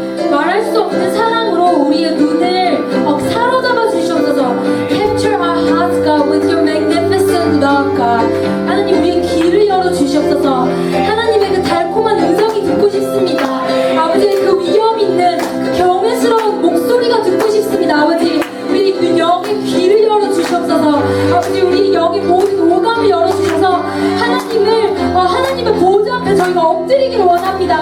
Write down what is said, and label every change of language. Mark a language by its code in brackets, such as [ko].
[ko] 말할 수 없는 사랑으로 우리의 눈을 사로잡아 주시옵소서. [en] Capture our hearts, God, with your magnificent love, God. [ko] 하나님, 우리의 귀를 열어 주시옵소서. 하나님의 그 달콤한 음성이 듣고 싶습니다. 아버지의 그 위험 있는 그 경외스러운 목소리가 듣고 싶습니다. 아버지, 우리 영의 귀를 열어 주시옵소서. 아버지, 우리 영의 모든 오감을 열어 주셔서 하나님의 보좌 앞에 저희가 엎드리길 원합니다.